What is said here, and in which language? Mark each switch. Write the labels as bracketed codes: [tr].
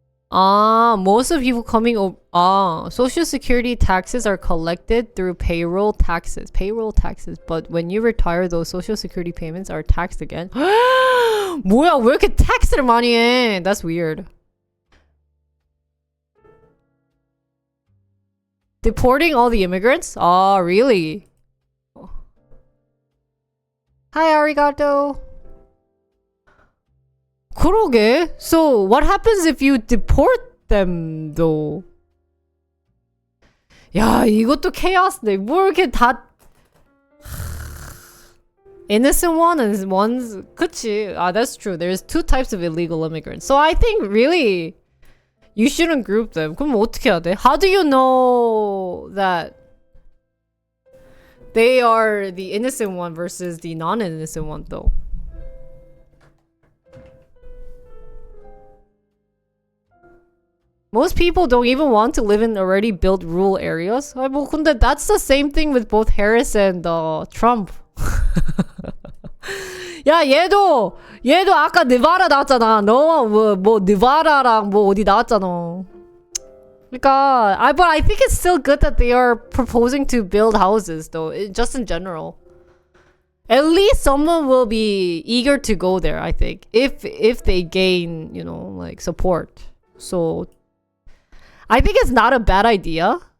[en] Most of people coming over... Social security taxes are collected through payroll taxes. But when you retire, those social security payments are taxed again. [ko] 뭐야, 왜 이렇게 tax를 많이 해? [en] That's weird. Deporting all the immigrants? Really? Hi, arigato. [ko] 그러게. [en] So, what happens if you deport them, though? [ko] 야, 이것도 chaos네. 뭐 이렇게 다... [en] Innocent ones, 그치. That's true. There's two types of illegal immigrants. So I think really you shouldn't group them. [ko] 그럼 어떻게 해야 돼? [en] How do you know that they are the innocent one versus the non-innocent one though? Most people don't even want to live in already built rural areas. [ko] 뭐 근데 [en] that's the same thing with both Harris and Trump. [ko] 야, 얘도 아까 느바라 나왔잖아. 너 뭐 느바라랑 뭐 어디 나왔잖아. [en] 그러니까 but I think it's still good that they are proposing to build houses though, just in general. At least someone will be eager to go there, I think, if they gain, you know, like support. So I think it's not a bad idea.